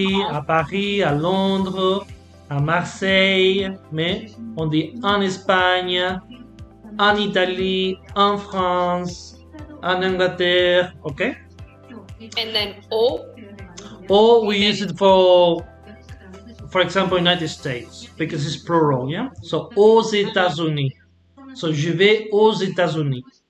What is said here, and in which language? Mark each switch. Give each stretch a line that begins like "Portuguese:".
French: À Paris, à Londres, à Marseille, mais on dit en Espagne, en Italie, en France, en Angleterre,
English: okay? And then o. O we use it for example, United States, because it's plural, yeah? So
French: aux États-Unis.
English: So
French: je vais aux États-Unis.